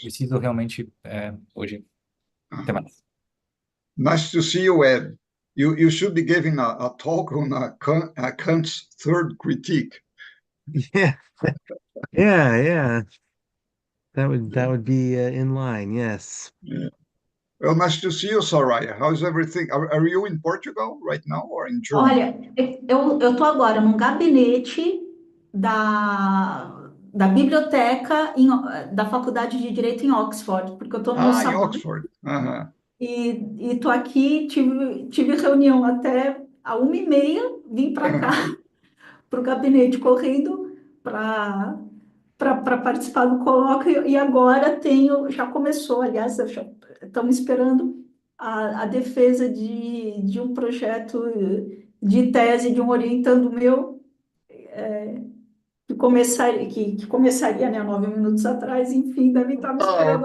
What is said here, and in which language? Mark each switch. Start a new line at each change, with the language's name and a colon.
Portuguese: preciso realmente hoje. Até mais.
English: Nice to see you, Ed. You should be giving a talk on Kant's third critique. Yeah, yeah. That would be in line, yes. Yeah. Well, nice to see you, Soraya. How's everything? Are you in Portugal right now or in Germany?
Portuguese: Olha, eu estou agora num gabinete da biblioteca da Faculdade de Direito em Oxford, porque eu estou no meu Em sabático Oxford. Aham. e estou aqui, tive reunião até a 1h30, vim para cá, para o gabinete, correndo para participar do colóquio, e agora já começou, aliás, estamos esperando a defesa de um projeto de tese de um orientando meu, que começaria, né, 9 minutos atrás, enfim, deve estar me esperando